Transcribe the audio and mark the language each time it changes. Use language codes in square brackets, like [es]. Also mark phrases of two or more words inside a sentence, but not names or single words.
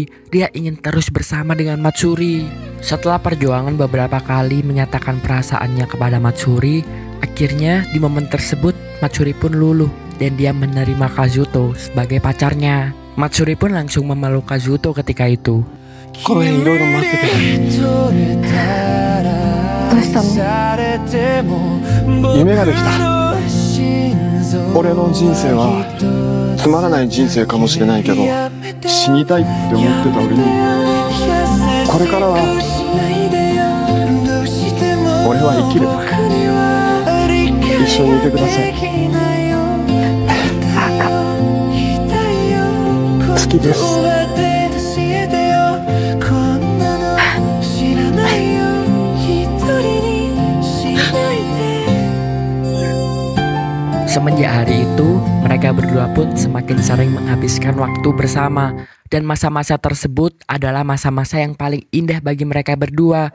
[id] Dia ingin terus bersama dengan Matsuri. Setelah perjuangan beberapa kali menyatakan perasaannya kepada Matsuri, akhirnya di momen tersebut Matsuri pun luluh dan dia menerima Kazuto sebagai pacarnya. Matsuri pun langsung memeluk Kazuto ketika itu. [ja] この辺いろいろ待ってて。どうしたの？夢ができた。俺の人生はつまらない人生かもしれないけど、死にたいって思ってた俺にこれからは俺は生きる。一緒にいてください。好きです。 [id] Semenjak hari itu, mereka berdua pun semakin sering menghabiskan waktu bersama. Dan masa-masa tersebut adalah masa-masa yang paling indah bagi mereka berdua.